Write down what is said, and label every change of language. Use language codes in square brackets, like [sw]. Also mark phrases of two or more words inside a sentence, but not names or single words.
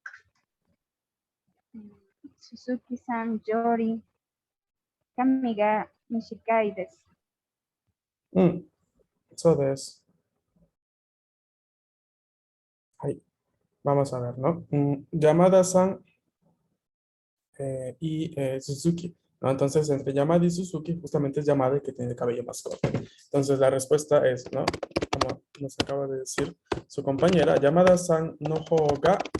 [ja] 鈴木さんより、髪が短いです. そうです。はい。 [es] Vamos a ver, ¿no? Yamada-san y Suzuki, ¿no? Entonces, entre Yamada y Suzuki, justamente es Yamada el que tiene el cabello más corto. Entonces, la respuesta es, ¿no? Como nos acaba de decir su compañera, [ja] 山田さんの方が.